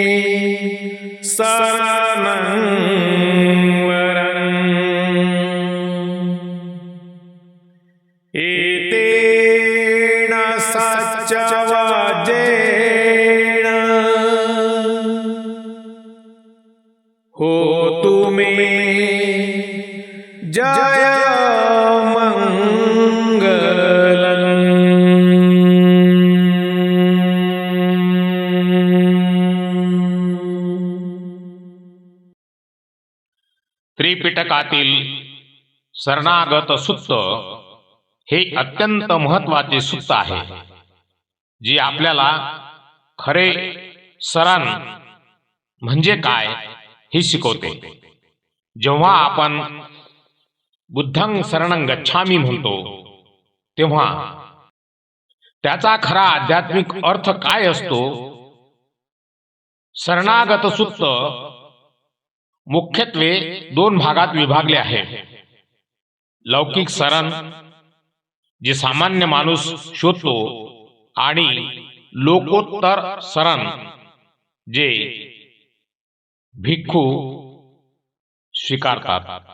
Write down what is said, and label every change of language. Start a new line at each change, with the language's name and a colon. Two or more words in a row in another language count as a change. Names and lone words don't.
Pali: शरणं वरं एतेन सच्चवाजेन होतु मे जय मंगलं
Marathi: त्रिपिटकातील शरणागत सुत्त हे अत्यंत महत्त्वाचे सुत्त आहे, जे आपल्याला खरे शरण म्हणजे काय हे शिकवते. जेव्हा आपण
Pali: बुद्धं शरणं गच्छामी
Marathi: म्हणतो तेव्हा त्याचा खरा आध्यात्मिक अर्थ काय असतो. शरणागत सुत्त मुख्यत्वे दोन भागात विभागले आहे. लौकिक शरण जे सामान्य माणूस शोधतो आणि लोकोत्तर शरण जे भिक्खू स्वीकारतात.